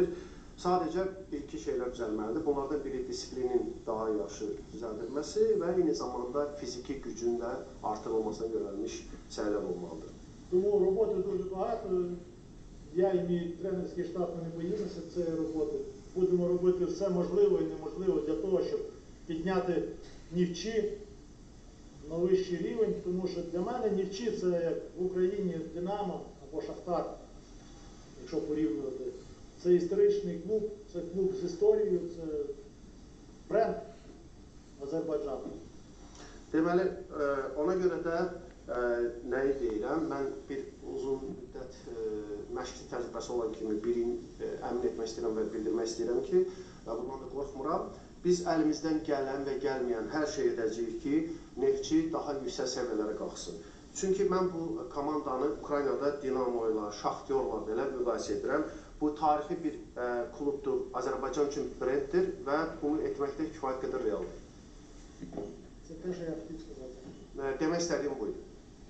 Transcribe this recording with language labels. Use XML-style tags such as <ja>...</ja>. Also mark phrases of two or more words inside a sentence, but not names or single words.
<az>Sadəcə iki şeylər düzəlməlidir. Bunlardan biri disiplinin daha yaxşı düzəldilməsi və eyni zamanda fiziki gücün də artırılmasına yönəlmiş səylər olmalıdır.</az> <uk>Тому роботи дуже багато. Я і мій тренерський штаб не боїмося цієї роботи. Будемо робити все можливе і неможливе для того, щоб підняти Нефчі на вищий рівень, тому що для мене Нефчі це як в Україні Динамо або Шахтар, якщо порівнювати. Це історичний клуб, це клуб з історією, це бренд Azərbaycanı.</uk> <az>Deməli, ona görə də nəyi deyirəm, mən bir uzun müddət məşqçi təcrübəsi olan kimi birini əmin etmək istəyirəm və bildirmək istəyirəm ki, və bundan da qorxmuram, biz əlimizdən gələn və gəlməyən hər şey edəcəyik ki, Neftçi daha yüksək səviyyələrə qalxsın. Çünki mən bu komandanı Ukraynada Dinamo ilə, Şaxtyorla belə müqayisə edirəm. Bu tarixi bir klubdur, Azərbaycan üçün brenddir və bunu etməkdə kifayət qədər realdır.</az> <uk>Це те, що я хотів сказати.</uk> <az>Demək istədiyim buydu.</az>